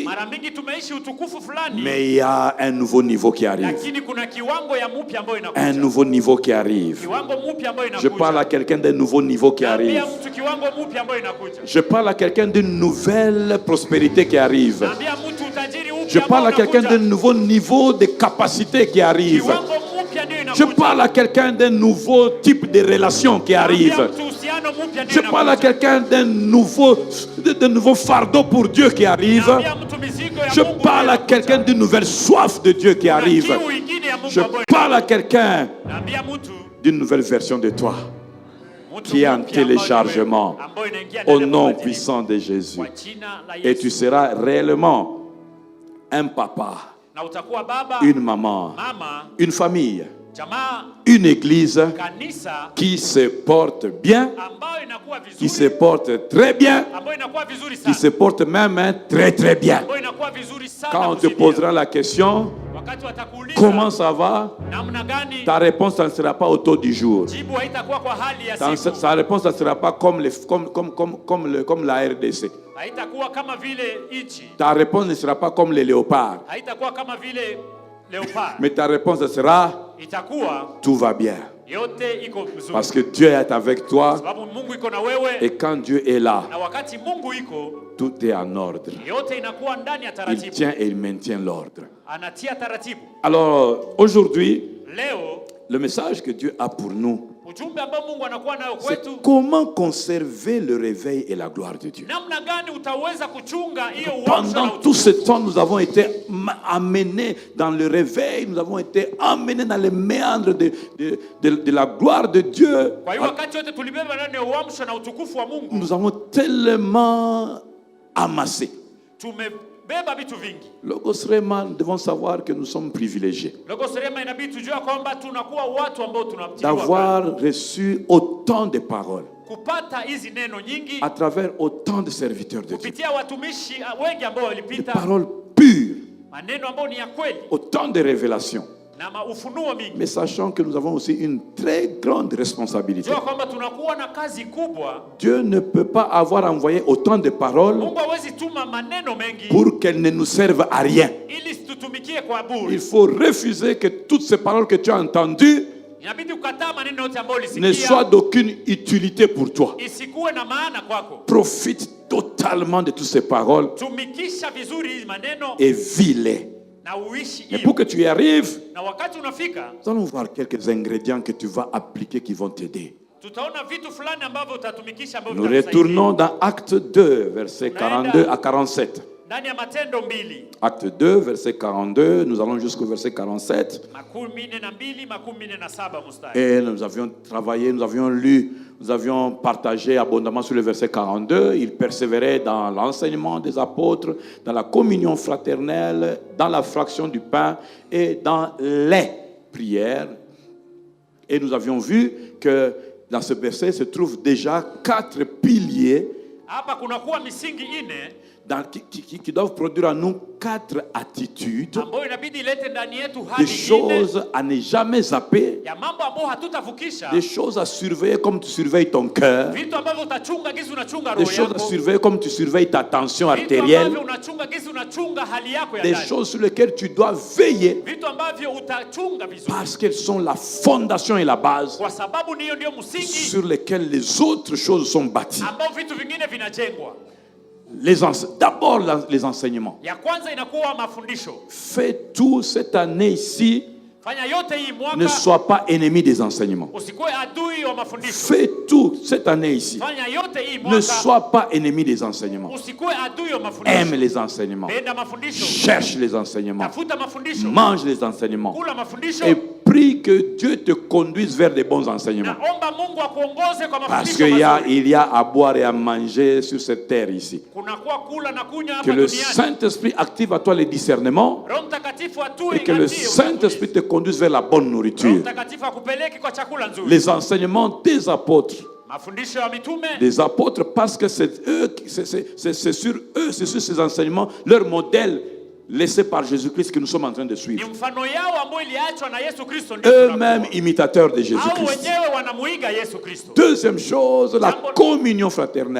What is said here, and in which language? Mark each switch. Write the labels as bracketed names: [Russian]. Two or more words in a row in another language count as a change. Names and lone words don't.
[Swahili] Mara mingi tumeishi utukufu fulani. [French] Mais il y a un nouveau niveau qui arrive. [Swahili] Lakini kuna kiwango ya mpya ambayo inakuja. [French] Un nouveau niveau qui arrive. [Swahili] Kiwango mpya ambayo [French] Je [Swahili] inakuja. [French] parle à quelqu'un d'un nouveau niveau qui arrive. [Swahili] Naambia mtu kiwango mpya ambayo inakuja. [French] Je parle à quelqu'un d'une nouvelle prospérité qui arrive. [Swahili] Naambia mtu utajiri mpya. [French] Je parle à quelqu'un d'un nouveau niveau de capacité qui arrive. [Swahili] Kiwango mpya ndio [French] Je [Swahili] inakuja. [French] parle à quelqu'un d'un nouveau type de relation qui arrive. [Swahili] Naambia mtu uhusiano mpya ndio [French] Je parle à [Swahili] inakuja. [French] quelqu'un d'un nouveau fardeau pour Dieu qui arrive. [Swahili] Naambia mtu mizigo ya [French] Je [Swahili] Mungu [French] parle à [Swahili] inakuja. [French] quelqu'un d'une nouvelle soif de Dieu qui [Swahili] Kuna [French] arrive. [Swahili] kiu ingine ya Mungu [French] Je [Swahili] ambayo [French] parle à [Swahili] inakuja. [French] quelqu'un [Swahili] Naambia mtu [French] d'une nouvelle version de toi [Swahili] mtu [French] qui est en [Swahili] mpya [French] téléchargement [Swahili] ambayo inaingia [French] au [Swahili] ndani ya [French] nom [Swahili] mabadiliko. [French] puissant de Jésus. [Swahili] Kwa jina la [French] Et tu [Swahili] Yesu. [French] seras réellement un papa, [Swahili] Na utakuwa baba, [French] une maman, [Swahili] mama, [French] une famille, [Swahili] jamaa, [French] une église [Swahili] kanisa [French] qui se porte bien, [Swahili] ambayo inakuwa [French] qui se [Swahili] vizuri, [French] porte très bien, [Swahili] ambayo inakuwa vizuri [French] qui [Swahili] sana, [French] se porte même très très bien. [Swahili] ambayo inakuwa vizuri sana. [French] Quand on te [Swahili] kuzidia. [French] posera la question, [Swahili] Wakati watakuuliza [French] comment ça va? [Swahili] namna gani, [French] Ta réponse ne sera pas au taux du jour. [Swahili] jibu haitakuwa kwa hali ya [French] Sa [Swahili] siku, [French] sa réponse ne sera pas comme la RDC. [Swahili] haitakuwa kama vile nchi, [French] Ta réponse ne sera pas comme les léopards. [Swahili] haitakuwa kama vile leopard, [French] Mais ta réponse sera [Swahili] itakuwa [French] tout va bien. [Swahili] yote iko mzuri, [French] Parce que Dieu est avec toi. [Swahili] sababu Mungu iko na wewe, [French] Et quand Dieu est là, [Swahili] na wakati Mungu iko, [French] tout est en ordre. [Swahili] yote inakuwa ndani ya [French] Il [Swahili] taratibu, [French] tient et il maintient l'ordre. [Swahili] anatia taratibu. [French] Alors, aujourd'hui, [Swahili] Leo [French] le message que Dieu a pour nous, [Swahili] ujumbe ambao Mungu anakuwa nayo [French] c'est [Swahili] kwetu, [French] comment conserver le réveil et la gloire de Dieu. [Swahili] namna gani utaweza kuchunga hiyo uamsho na [French] Pendant tout ce [Swahili] utukufu. [French] temps, nous avons été amenés dans le réveil, nous avons été amenés dans les méandres de la gloire de Dieu. [Swahili] Kwa hiyo wakati wote tulibeba ndani ya uamsho na utukufu wa Mungu, [French] Nous avons tellement amassé. [Swahili] tumebeba vitu vingi. [French] Logos Rema, nous devons savoir que nous sommes privilégiés [Swahili] Logos Rema inabidi tujue kwamba tunakuwa watu ambao tunamtiliwa [French] d'avoir reçu autant de paroles [Swahili] kupata hizi neno nyingi [French] à travers autant de serviteurs de Dieu. [Swahili] kupitia watumishi wengi ambao [French] Des [Swahili] walipita, [French] paroles pures, [Swahili] maneno ambayo ni ya kweli [French] autant de révélations. [Swahili] na ufunuo mingi. [French] Mais sachant que nous avons aussi une très grande responsabilité. [Swahili] Jua kwamba tunakuwa na kazi kubwa. [French] Dieu ne peut pas avoir envoyé autant de paroles [Swahili] Mungu hawezi tuma maneno mengi [French] pour qu'elles ne nous servent à rien. [Swahili] ili situtumikie kwa [French] Il [Swahili] bure. [French] faut refuser que toutes ces paroles que tu as entendues [Swahili] Inabidi ukataa maneno yote ambayo [French] ne soient [Swahili] ulisikia [French] d'aucune utilité pour toi. [Swahili] isikuwe na maana kwako. [French] Profite totalement de toutes ces paroles [Swahili] Tumikisha vizuri hizi maneno [French] et vis-les. [Swahili] na uishi [French] Mais [Swahili] hiyo. [French] pour que tu y arrives, [Swahili] Na wakati unafika, [French] nous allons voir quelques ingrédients que tu vas appliquer qui vont t'aider. [Swahili] tutaona vitu fulani ambavyo utatumikisha ambavyo [French] Nous [Swahili] vitakusaidia. [French] retournons dans Acte 2, versets 42 à 47. [Swahili] Ndani ya Matendo 2, [French] Acte 2, verset 42, nous allons jusqu'au verset 47. [Swahili] 42, 47 mstari. [French] Et nous avions travaillé, nous avions lu, nous avions partagé abondamment sur le verset 42. Il persévérait dans l'enseignement des apôtres, dans la communion fraternelle, dans la fraction du pain et dans les prières. Et nous avions vu que dans ce verset se trouvent déjà 4 piliers [Swahili] Hapa kunakuwa misingi ine [French] qui doivent produire en nous 4 attitudes, [Swahili] ambayo inabidi ilete ndani yetu [French] des [Swahili] hali ine [French] choses à ne jamais zapper, [Swahili] ya mambo ambayo hatutavukisha, [French] des choses à surveiller comme tu surveilles ton cœur, [Swahili] vitu ambavyo utachunga gizi unachunga [French] des [Swahili] roho [French] choses à [Swahili] yako, [French] surveiller comme tu surveilles ta tension [Swahili] vitu [French] artérielle, [Swahili] ambavyo unachunga gizi unachunga hali yako ya [French] des [Swahili] ndani, [French] choses sur lesquelles tu dois veiller [Swahili] vitu ambavyo utachunga vizuri [French] parce qu'elles sont la fondation et la base [Swahili] kwa sababu niyo ndio msingi [French] sur lesquelles les autres choses sont bâties. [Swahili] ambao vitu vingine vinajengwa. [French] D'abord les enseignements. [Swahili] Ya kwanza inakuwa mafundisho. [French] Fais tout cette année ici, [Swahili] Fanya yote hii [French] ne [Swahili] mwaka, [French] sois pas ennemi des enseignements. [Swahili] usikuwe adui wa mafundisho. [French] Fais tout cette année ici, [Swahili] Fanya yote hii [French] ne [Swahili] mwaka, [French] sois pas ennemi des enseignements. [Swahili] usikuwe adui wa [French] Aime [Swahili] mafundisho. [French] les enseignements, [Swahili] Penda mafundisho. [French] cherche les enseignements, [Swahili] Tafuta mafundisho. [French] mange les enseignements [Swahili] Kula mafundisho. [French] et prie que Dieu te conduise vers des bons enseignements. [Swahili] Naomba Mungu akuongoze kwa [French] Parce [Swahili] mafundisho [French] qu'il [Swahili] mazuri. [French] y a à boire et à manger sur cette terre ici. [Swahili] Kunakuwa kula na kunywa [French] Que [Swahili] hapa [French] le [Swahili] duniani. [French] Saint-Esprit active à toi les discernements [Swahili] Roho Mtakatifu atue [French] et que le [Swahili] atie [French] Saint-Esprit te conduise vers la bonne [Swahili] Roho [French] nourriture. [Swahili] Mtakatifu akupeleke kwa chakula nzuri. [French] Les enseignements des apôtres [Swahili] Mafundisho ya mitume [French] des apôtres, parce que c'est eux, c'est sur eux, c'est sur ces enseignements, leur modèle laissé par Jésus-Christ que nous sommes en train de [Swahili] ni [French] suivre. [Swahili] mfano yao ambao iliachwa na Yesu Kristo ndio [French] Eux-mêmes [Swahili] tunakuwa. [French] imitateurs de [Swahili] Hao [French] Jésus-Christ. [Swahili] wenyewe wanamuiga Yesu Kristo. [French] Deuxième chose, la [Swahili] Jambo- [French] communion fraternelle.